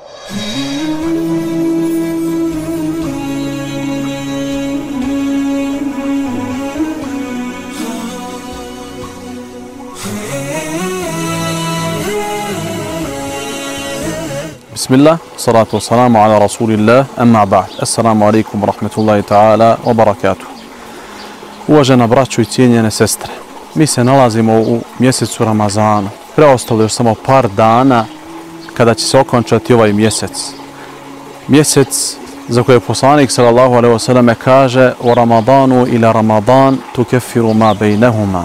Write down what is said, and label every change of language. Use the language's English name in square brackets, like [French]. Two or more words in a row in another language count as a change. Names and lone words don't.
[Arabic] بسم الله، الصلاة والسلام على رسول الله، أما بعد. السلام عليكم ورحمة الله تعالى وبركاته. [Bosnian] Uvažena braćo i cijenjene sestre, mi se nalazimo u mjesecu Ramazanu. Preostalo još samo par dana kada će se okončati ovaj mjesec. Mjesec za koje poslanik [Arabic] صلى الله عليه وسلم [Bosnian] kaže: "O [Arabic] رمضان إلى رمضان تكفر ما بينهما."